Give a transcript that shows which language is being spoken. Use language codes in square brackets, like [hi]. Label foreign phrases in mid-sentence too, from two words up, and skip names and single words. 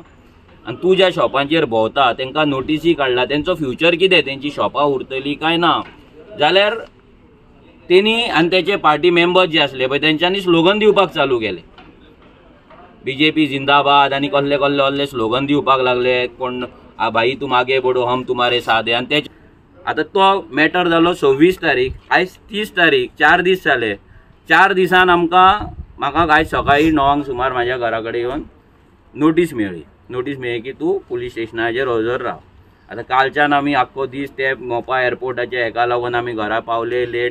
[kok] आनी तूं ज्या शॉपांचेर भोंवता तांकां नोटिसी काडला, तेंचो फ्युचर कितें, तेंची शॉपां उरतलीं काय ना. जाल्यार तेणी आनी तेचे [en] party members [kok] जे आसले पळय तेंच्यांनी स्लोगन दिवपाक चालू केले. BJP जिंदाबाद आनी कसले कसले असले स्लोगन दिवपाक लागले. [hi] कोण भाई तुम आगे बढो हम तुम्हारे साथ है. [kok] आनी तेच आतां तो मॅटर जालो 26 तारीख. आयज 30 तारीख, 4 दीस जाले. 4 दिसान म्हाका आयज सकाळीं 9 सुमार म्हाज्या घरा कडेन येवन नोटीस मेळ्ळी की तूं पुलीस स्टेशनाचेर हजर राव. आतां कालच्यान आमी आख्खो दीस ते मोपा एअरपोर्टाच्या हेका लागून आमी घरा पावले लेट.